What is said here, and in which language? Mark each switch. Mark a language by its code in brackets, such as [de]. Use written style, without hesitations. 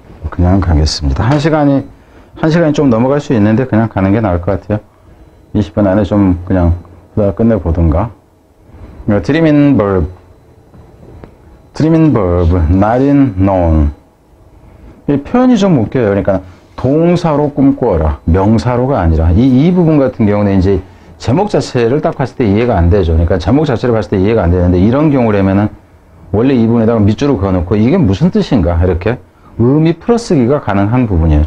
[ko] 그냥 가겠습니다. 한 시간이 좀 넘어갈 수 있는데 그냥 가는 게 나을 것 같아요. 20분 안에 좀 그냥 끝내보든가. [en] dream in verb, not in noun. [ko] 이 표현이 좀 웃겨요. 그러니까 동사로 꿈꾸어라. 명사로가 아니라. 이 부분 같은 경우는 이제 제목 자체를 딱 봤을 때 이해가 안 되죠. 그러니까 제목 자체를 봤을 때 이해가 안 되는데 이런 경우라면은 원래 이 부분에다가 밑줄을 그어놓고 이게 무슨 뜻인가 이렇게 의미 풀어쓰기가 가능한 부분이에요.